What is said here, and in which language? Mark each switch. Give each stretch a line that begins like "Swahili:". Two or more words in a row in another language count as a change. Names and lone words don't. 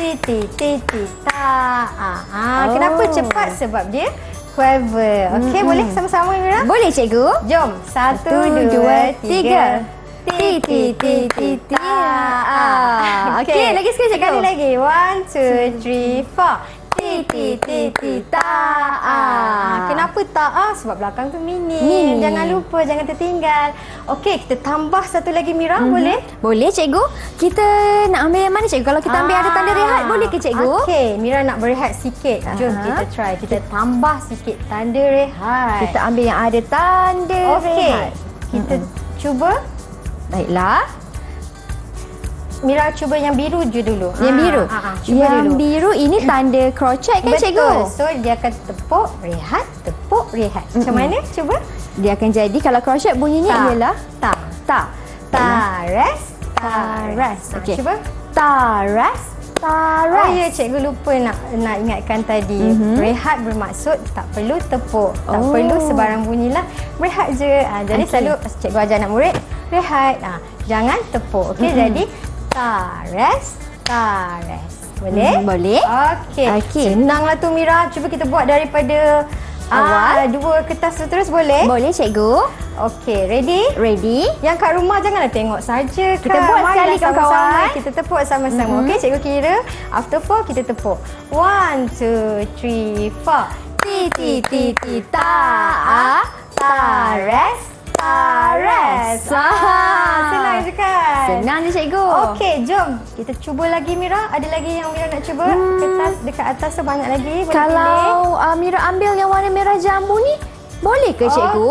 Malay: Titi ta. Kenapa cepat? Sebab dia quaver. Okey, boleh sama-sama Mira? Boleh cikgu. Jom. 1 2 3. Ti ti ti ti ti. Okey, lagi sekali cikgu. Sekali lagi. 1, 2, 3, 4. Ti ti ti ti ta. Kenapa ta? Sebab belakang tu minim. Jangan lupa, jangan tertinggal. Okey, kita tambah satu lagi Mira, boleh? Boleh cikgu. Kita nak ambil yang mana cikgu? Kalau kita ambil ada tanda rehat, boleh ke cikgu? Okey, Mira nak berehat sikit. Jom kita try. Kita tambah sikit tanda rehat. Kita ambil yang ada tanda rehat. Kita cuba. Baiklah. Mira cuba yang biru je dulu. Yang biru. Cuba yang dulu. biru ini tanda crochet kan cikgu? Betul. So dia akan tepuk, rehat. Macam mana? Cuba. Dia akan jadi kalau crochet bunyinya Ta. ialah Ta. ta.
English: Rest.
Malay: Okey. Cuba. Ta, rest, ta,
English: rest.
Malay: Oh ya, cikgu lupa nak ingatkan tadi. Rehat bermaksud tak perlu tepuk. Tak perlu sebarang bunyilah. Rehat je. Jadi selalu cikgu ajar anak murid, rehat. Jangan tepuk. Okey, jadi ta, rest. Boleh? Boleh. Okey. Senanglah tu Mira. Cuba kita buat daripada awal. 2 kertas terus boleh? Boleh cikgu.
English: Okey, ready? Ready?
Malay: Yang kat rumah janganlah tengok saja. Kita buat sekali, kawan-kawan. Kita tepuk sama-sama. Okey, cikgu kira. After 4 kita tepuk. 1, 2, 3, 4. Ti ti ti ti ta rest. Senang je kan? Senang je cikgu. Okey, jom. Kita cuba lagi Mira. Ada lagi yang Mira nak cuba? Kertas dekat atas tu banyak lagi. Boleh pilih. Kalau Mira ambil yang warna merah jambu ni, boleh ke cikgu?